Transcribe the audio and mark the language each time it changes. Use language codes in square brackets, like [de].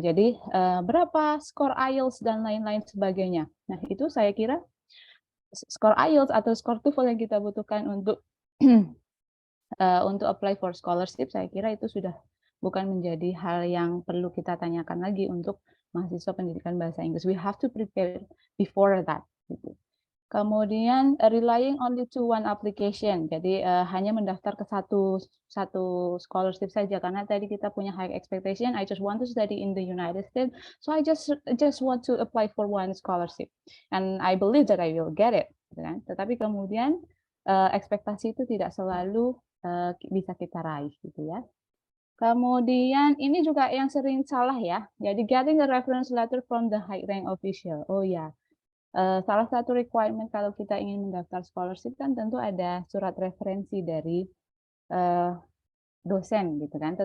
[id] Jadi berapa skor IELTS dan lain-lain sebagainya. Nah, itu saya kira skor IELTS atau skor TOEFL yang kita butuhkan untuk untuk [en] apply for scholarship, [id] saya kira itu sudah bukan menjadi hal yang perlu kita tanyakan lagi untuk mahasiswa pendidikan bahasa Inggris. [en] We have to prepare before that. [id] Gitu. Kemudian [en] relying only to one application, [id] jadi hanya mendaftar ke satu scholarship saja karena tadi kita punya [en] high expectation. I just want to study in the United States, so I just want to apply for one scholarship, and I believe that I will get it. [id] Kan? Tetapi kemudian ekspektasi itu tidak selalu bisa kita raih, gitu ya. Kemudian ini juga yang sering salah ya. Jadi [en] getting a reference letter from the high rank official. [id] Oh ya. Salah satu requirement kalau kita ingin mendaftar scholarship kan tentu ada surat referensi dari dosen gitu kan.